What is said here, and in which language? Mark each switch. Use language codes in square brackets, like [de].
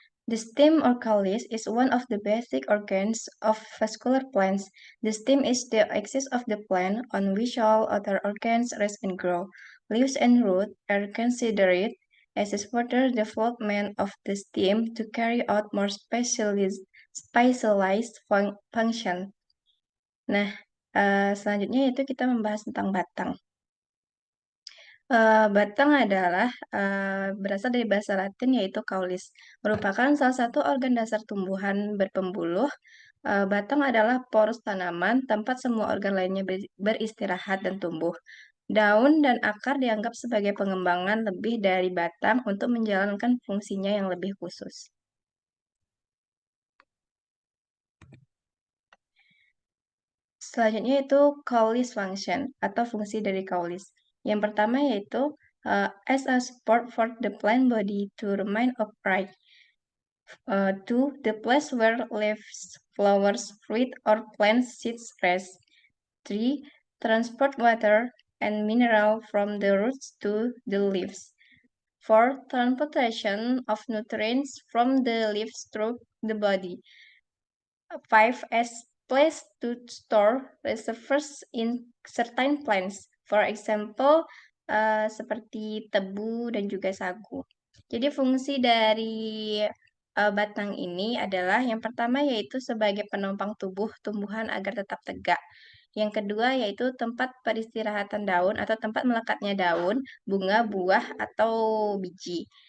[en] The stem or caulis is one of the basic organs of vascular plants. The stem is the axis of the plant on which all other organs rest and grow. Leaves and root are considered as a further development of the stem to carry out more specialized function. [id] Nah, selanjutnya itu kita membahas tentang batang. Batang adalah berasal dari bahasa Latin yaitu caulis, merupakan salah satu organ dasar tumbuhan berpembuluh. Batang adalah porus tanaman, tempat semua organ lainnya beristirahat dan tumbuh. Daun dan akar dianggap sebagai pengembangan lebih dari batang untuk menjalankan fungsinya yang lebih khusus. Selanjutnya itu caulis function atau fungsi dari caulis. Yang pertama yaitu [en] as a support for the plant body to remain upright. 2. The place where leaves, flowers, fruit, or plant seeds rest. 3. Transport water and mineral from the roots to the leaves. 4. Transportation of nutrients from the leaves through the body. 5. As place to store reservoirs in certain plants. For example, [id] seperti tebu dan juga sagu. Jadi fungsi dari batang ini adalah yang pertama yaitu sebagai penopang tubuh tumbuhan agar tetap tegak. Yang kedua yaitu tempat peristirahatan daun atau tempat melekatnya daun, bunga, buah, atau biji.